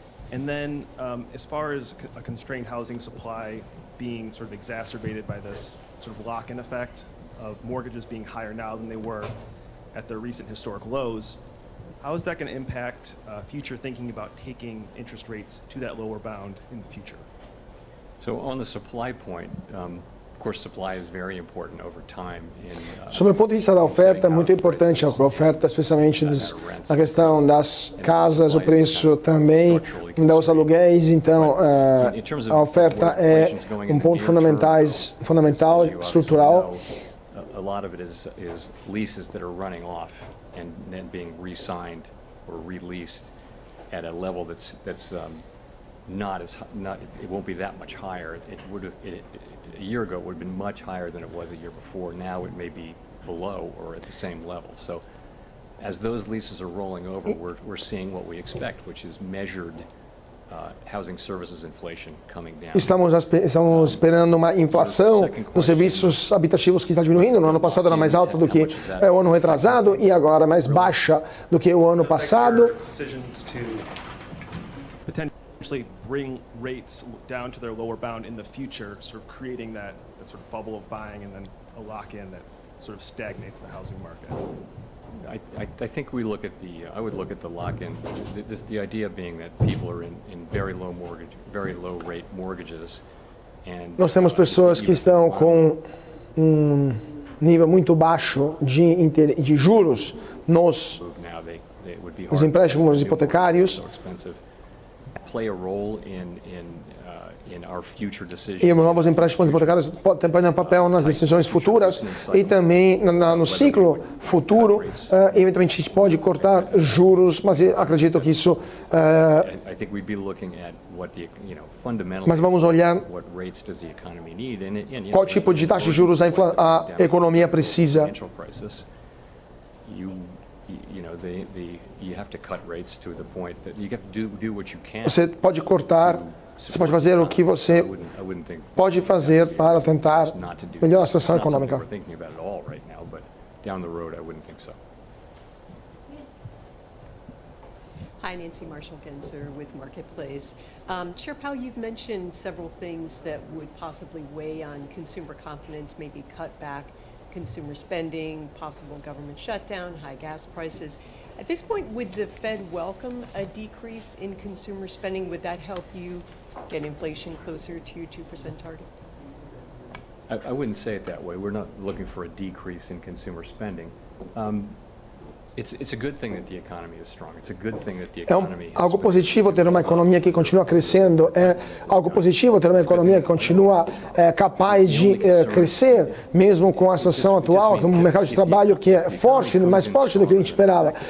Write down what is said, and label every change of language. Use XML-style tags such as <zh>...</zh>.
<en>And then as far as a constrained housing supply being sort of exacerbated by this sort of lock-in effect of mortgages being higher now than they were at their recent historic lows, how is that going to impact future thinking about taking interest rates to that lower bound in the future? So on the supply point, of course, supply is very important over time.</en> <pt>Sobre o ponto de vista da oferta, é muito importante a oferta, especialmente na questão das casas, o preço também dos aluguéis. Então, a oferta é ponto fundamental, estrutural.</pt> <en>A lot of it is leases that are running off and then being re-signed or released at a level that's it won't be that much higher. A year ago it would have been much higher than it was a year before. Now it may be below or at the same level. So as those leases are rolling over, we're seeing what we expect, which is measured housing services inflation coming down.</en> <pt>Estamos esperando uma inflação dos serviços habitativos que está diminuindo. No ano passado era mais alta do que o ano retrasado e agora mais baixa do que o ano passado.</pt> <en>Potentially bring rates down to their lower bound in the future, sort of creating that sort of bubble of buying and then a lock-in that sort of stagnates the housing market. I think we look at I would look at the lock-in. The idea being that people are in very low rate mortgages.</en> <pt>Nós temos pessoas que estão com nível muito baixo de juros nos empréstimos hipotecários.</pt> <en>Play a role in our future decisions.</en> <pt>E os novos empréstimos hipotecários podem ter um papel nas decisões futuras e também no ciclo futuro. Eventualmente a gente pode cortar juros, mas eu acredito que isso.</pt> <en>I think we'd be looking at what fundamentally.</en> <pt>Mas vamos olhar</pt> <en>what rates does the economy need and</en> <pt>qual tipo de taxa de juros a economia precisa.</pt> <en>You have to cut rates to the point that you have to do what you can.</en> <pt>Você pode cortar, você pode fazer o que você pode fazer para tentar melhorar a situação econômica.</pt> <en>We're thinking about it all right now, but down the road I wouldn't think so. Hi, Nancy Marshall-Genzer with Marketplace. Chair Powell, you've mentioned several things that would possibly weigh on consumer confidence, maybe cut back consumer spending, possible government shutdown, high gas prices. At this point, would the Fed welcome a decrease in consumer spending? Would that help you get inflation closer to your 2% target? I wouldn't say it that way. We're not looking for a decrease in consumer spending. It's a good thing that the economy is strong. It's a good thing that the economy</en> <pt>algo positivo ter uma economia que continua crescendo. É algo positivo ter uma economia que continua capaz de crescer, mesmo com a situação atual, com um mercado de trabalho que é forte, mais forte do que a gente esperava.</pt>